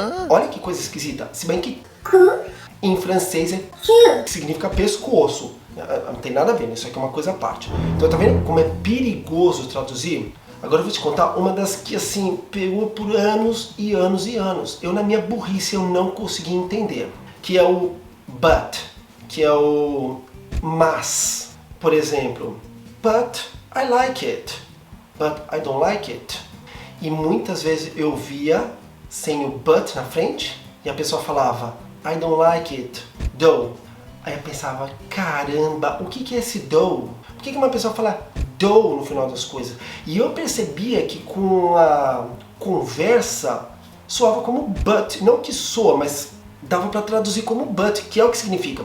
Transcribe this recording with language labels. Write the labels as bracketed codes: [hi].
[pt] Olha que coisa esquisita. Se bem que em francês que significa pescoço. Não tem nada a ver, né? Isso aqui é uma coisa à parte. Então tá vendo como é perigoso traduzir? Agora eu vou te contar uma das que assim pegou por anos e anos e anos. Eu na minha burrice eu não consegui entender. Que é o but, que é o mas. Por exemplo, [en] but I like it, but I don't like it. [pt] E muitas vezes eu via sem o but na frente e a pessoa falava [en] I don't like it, though. [pt] Aí eu pensava, caramba, o que é esse though? Por que uma pessoa fala though no final das coisas? E eu percebia que com a conversa soava como but, não que soa, mas dava para traduzir como but, que é o que significa.